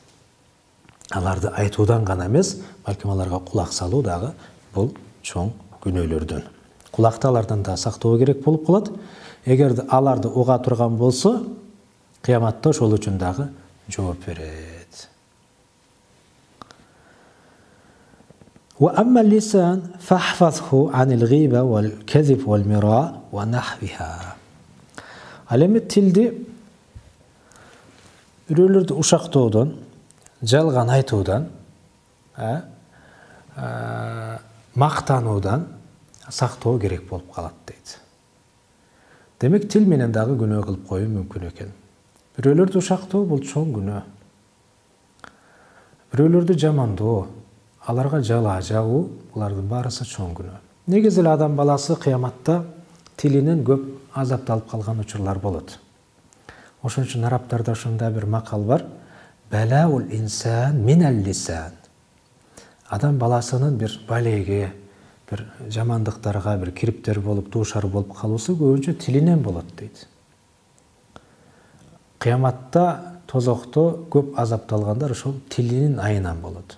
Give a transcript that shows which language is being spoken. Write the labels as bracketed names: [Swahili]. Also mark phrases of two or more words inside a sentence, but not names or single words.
[Kyrgyz] Аларды айтуудан гана эмес, балким аларга кулак салуу дагы бул чоң күнөөлөрдөн. Кулакты алардан да сактоо керек болуп калат. Эгерде аларды уга турган болсо, кыяматта ошол үчүн дагы жооп берет. [Arabic] وأما اللسان فاحفظه عن الغيبة والكذب والمراء ونحوها. [Kyrgyz] Ал эми тилди бирөөлөрдү ушактоодон, жалган айтуудан, мактануудан сактоо керек болуп калат дейт. Демек тил менен дагы күнөө кылып коюу мүмкүн экен. Бирөөлөрдү ушактоо бул чоң күнөө. Бирөөлөрдү жамандоо, аларга жала жабуу, булардын баарысы чоң күнөө. Негизи эле адам баласы кыяматта тилинен көп азапталып калган учурлар болот. Ошон үчүн арабтарда ушундай бир макал бар: [Arabic] بلاء الإنسان من اللسان. [Kyrgyz] Адам баласынын бир балеге, бир жамандыктарга, бир кириптер болуп, дуушар болуп калуусу көбүнчө тилинен болот дейт. Кыяматта тозокто көп азапталгандар ошол тилинин айынан болот.